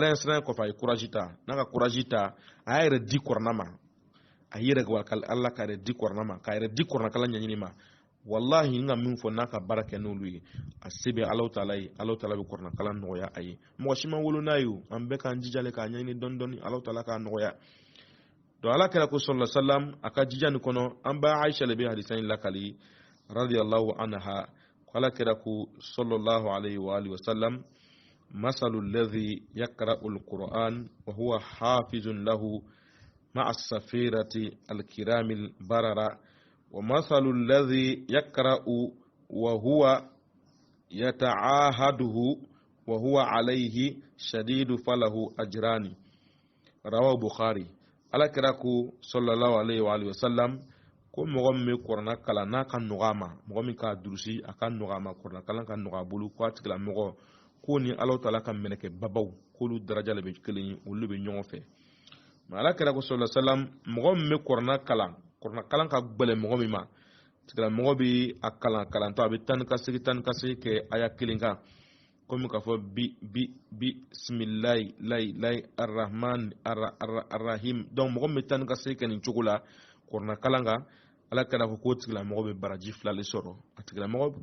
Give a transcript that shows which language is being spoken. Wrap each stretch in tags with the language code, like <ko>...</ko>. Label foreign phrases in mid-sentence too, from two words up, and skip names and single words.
<bm>ɲɛ siranya kɔfɛ a ye courage ta n'a ka courage ta a y'a yɛrɛ di kuranna ma a yɛrɛ wakali ala ka yɛrɛ di kuranna ma ka yɛrɛ di kuranakalan ɲɛɲini ma wallahi n ka min fɔ n'a ka baara kɛ n'olu ye a se bɛ Allahu Ta'ala ye Allahu Ta'ala bɛ kuranakalan nɔgɔya a ye mɔgɔ si ma wolo n'a ye an bɛɛ k'an jijale k'a ɲɛɲini dɔɔni dɔɔni Allahu Ta'ala k'a nɔgɔya donc ala kɛra ko</bm> <ar>صلى الله عليه وسلم</ar> <bm>a ka jija nin kɔnɔ an ba Aisha le bɛ hadisa in lakali</bm> <ar>رضي الله عنها</ar> <bm>ala kɛra ko</bm> <ar>صلى الله عليه وآله وسلم مثل الذي يقرأ القرآن وهو حافظ له مع السفرة الكرام البررة ومثل الذي يقرأ وهو يتعاهده وهو عليه شديد فله أجران رواه البخاري</ar> <bm>ala kira ko</bm> <ar>صلى الله عليه وآله وسلم</ar> <bm>ko mɔgɔ min bɛ kuranna kalan n'a ka nɔgɔ a ma mɔgɔ min k'a durusi a ka nɔgɔ a ma kuranna kalan ka nɔgɔ a bolo ko a tigilamɔgɔ ko ni Allahu Ta'ala ka mɛlɛkɛ babaw k'olu daraja de bɛ kelen ye olu bɛ ɲɔgɔn fɛ mais ala kira ko</bm> <ar>صلى الله عليه وسلم</ar> <bm>mɔgɔ min bɛ kuranna kalan ka gbɛlɛn mɔgɔ min ma tigilamɔgɔ bɛ a kalantɔ a bɛ tan ni ka segin kɛ aya 1 kan komi k'a fɔ</bm> <ar>بسم الله الرحمن الرحيم</ar> <bm>donc mɔgɔ min bɛ tan ni ka segin kɛ nin cogo la kuranakalan kan ala kɛra ko k'o tigilamɔgɔ bɛ baraji 2 le sɔrɔ a tigilamɔgɔ</bm>